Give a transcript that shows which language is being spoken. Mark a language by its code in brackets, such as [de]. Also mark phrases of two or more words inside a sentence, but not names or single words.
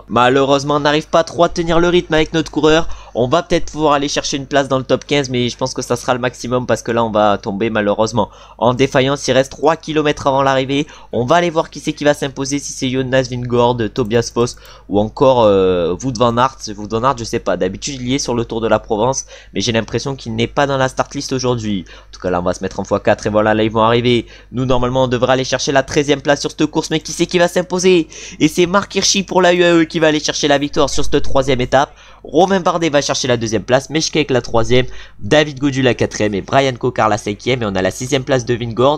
[fr] Malheureusement on n'arrive pas trop à tenir le rythme avec notre coureur. On va peut-être pouvoir aller chercher une place dans le top 15, mais je pense que ça sera le maximum, parce que là on va tomber malheureusement en défaillance. Il reste 3 km avant l'arrivée. On va aller voir qui c'est qui va s'imposer, si c'est Jonas Vingegaard, Tobias Foss ou encore Wout van Aert. Wout van Aert je sais pas, d'habitude il y est sur le Tour de la Provence, mais j'ai l'impression qu'il n'est pas dans la start list aujourd'hui. En tout cas là on va se mettre en x4 et voilà, là ils vont arriver. Nous normalement on devrait aller chercher la 13e place sur cette course, mais qui c'est qui va s'imposer? Et c'est Marc Hirschi pour la UAE qui va aller chercher la victoire sur cette 3e étape. Romain Bardet va chercher la 2e place, Meshkek la 3e, David Gaudu la 4e et Brian Cocard la 5e, et on a la 6e place de Vingegaard.